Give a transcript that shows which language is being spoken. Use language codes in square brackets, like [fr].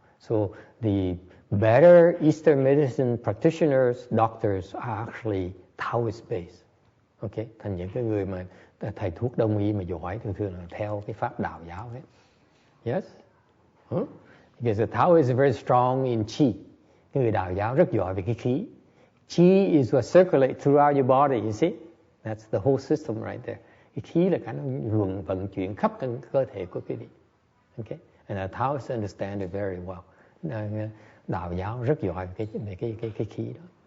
[en] So the better Eastern medicine practitioners, doctors are actually Taoist based. [vi] Okay, thành những cái người mà thầy thuốc Đông y mà giỏi thường là theo cái pháp đạo giáo hết. [en] Yes? Because the Tao is very strong in chi. [vi] Cái người đạo giáo rất giỏi về cái khí. [en] Chi is what circulates throughout your body, you see? That's the whole system right there. [vi] Cái khí là cái nó vận chuyển khắp cơ thể của quý vị. [en] Okay? And the Taoists understand it very well. [vi] Đạo giáo rất giỏi về cái khí đó.